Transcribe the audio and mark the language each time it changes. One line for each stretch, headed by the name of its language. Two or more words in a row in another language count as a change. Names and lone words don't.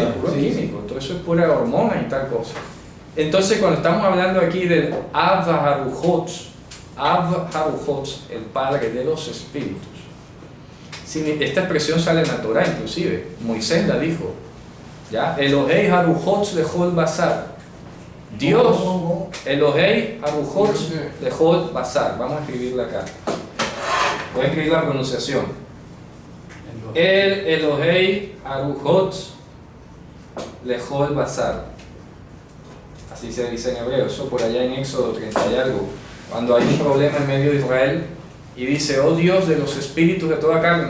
Spanish: Sí, puro químico. Todo eso es pura hormona y tal cosa. Entonces, cuando estamos hablando aquí del
Hebrew: אב הרוחות,
Spanish: el Padre de los Espíritus, esta expresión sale en la Torah, inclusive. Moisés la dijo. ¿Ya?
Hebrew: אלהי הרוחות לכל בשר. Dios, אלהי הרוחות לכל בשר.
Spanish: Vamos a escribirla acá. Voy a escribir la pronunciación.
Hebrew: אל אלהי הרוחות לכל בשר.
Spanish: Así se dice en hebreo. Eso por allá en Éxodo 30 y algo. Cuando hay un problema en medio de Israel y dice, oh Dios de los espíritus de toda carne.